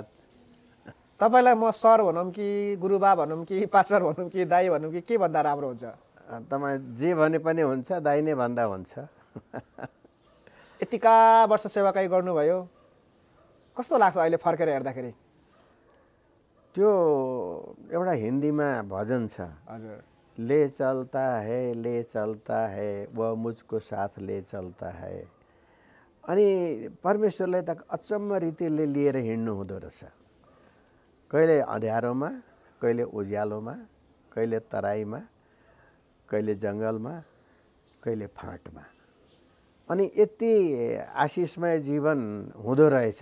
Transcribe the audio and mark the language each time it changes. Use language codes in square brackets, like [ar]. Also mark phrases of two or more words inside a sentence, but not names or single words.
[ne] तपाईलाई म सर भनौं कि गुरुबा भनौं कि पास्टर भनौं कि दाई भनौं कि के भन्दा राम्रो हुन्छ? तपाई जे भने पनि हुन्छ, दाई नै भन्दा हुन्छ। यतिका वर्ष सेवाकाई गर्नुभयो, कस्तो लाग्छ अहिले फर्केर हेर्दाखेरि? त्यो एउटा हिन्दीमा भजन छ, हजुर, [hi] ले चलता है वो मुझको साथ ले चलता है। [ne] अनि परमेश्वरलाई त अचम्म रीतिले लिएर हिँड्नु हुँदो रहेछ। कहिले अँध्यारोमा, कहिले उज्यालोमा, कहिले तराईमा, कहिले जङ्गलमा, कहिले फाँटमा। अनि यति आशिषमय जीवन हुँदो रहेछ।